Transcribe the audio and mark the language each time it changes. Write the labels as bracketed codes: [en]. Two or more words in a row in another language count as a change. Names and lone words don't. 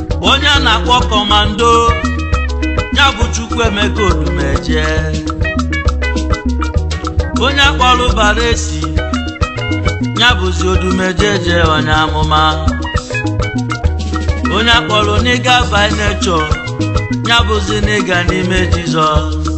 [ig] Onye a na-akpọ Commando, ya bụ Chukwu Emeka Odumeje. Onye akpọrọ Baresi, ya bụzi Odumeje je onye amụma. Onye akpọrọ [en] nigga by nature, [ig] ya bụzi nigga n'ime Jizọs.